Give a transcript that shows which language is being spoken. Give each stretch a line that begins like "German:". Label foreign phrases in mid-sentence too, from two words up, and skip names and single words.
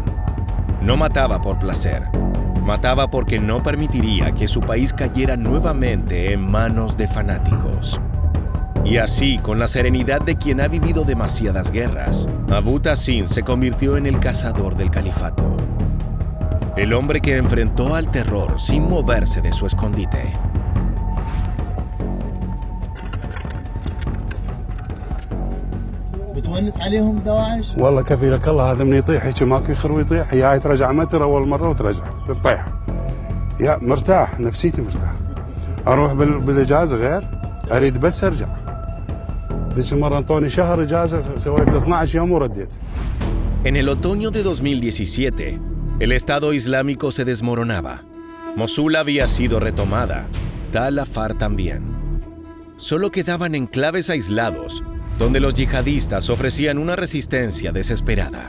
Spanish: No mataba por placer, mataba porque no permitiría que su país cayera nuevamente en manos de fanáticos. Y así, con la serenidad de quien ha vivido demasiadas guerras, Abu Tassin se convirtió en el cazador del califato. El hombre que enfrentó al terror sin moverse de su escondite.
Arabic: بتونس عليهم دواعش؟ والله كفيلك الله هذا من يطيح هيك ماكو يخرب يطيح يا ترجع متر اول مره وترجع تطيح يا مرتاح نفسيتي مرتاح اروح بالاجازه غير اريد بس ارجع ذيك المره انطوني شهر اجازه سويت 12 يوم ورديت.
Spanish: En el otoño de 2017, el Estado Islámico se desmoronaba. Mosul había sido retomada, Tal Afar también. Solo quedaban enclaves aislados, donde los yihadistas ofrecían una resistencia desesperada.